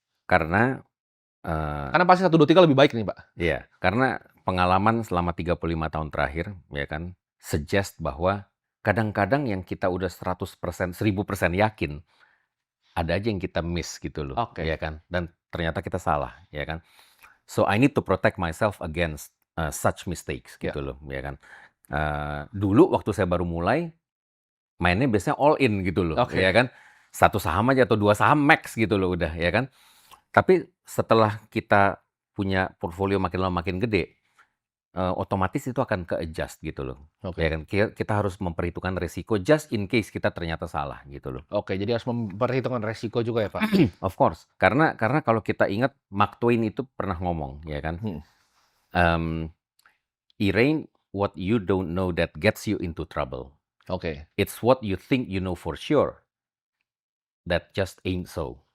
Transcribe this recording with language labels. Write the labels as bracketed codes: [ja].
[id] Karena Karena pasti 1, 2, 3 lebih baik nih Pak. ya, karena pengalaman selama 35 tahun terakhir, ya kan, suggest bahwa kadang-kadang yang kita udah 100%, 1000% yakin, ada aja yang kita miss gitu loh, Oke, ya kan. Dan ternyata kita salah, ya kan. [en] So I need to protect myself against such mistakes ya, [id] gitu loh, ya kan. Dulu waktu saya baru mulai, mainnya biasanya all in gitu loh, oke. ya kan. Satu saham aja atau dua saham max gitu loh udah, ya kan. Tapi setelah kita punya portfolio makin lama makin gede, otomatis itu akan ke-adjust gitu loh, ya Oke. kan. Kita harus memperhitungkan resiko [en] just in case [id] kita ternyata salah gitu loh. Oke, jadi harus memperhitungkan resiko juga ya Pak? [en] Of course, [id] karena kalau kita ingat Mark Twain itu pernah ngomong, ya kan, Mhm, [en] mmm, "It ain't what you don't know that gets you into trouble. oke. It's what you think you know for sure that just ain't so."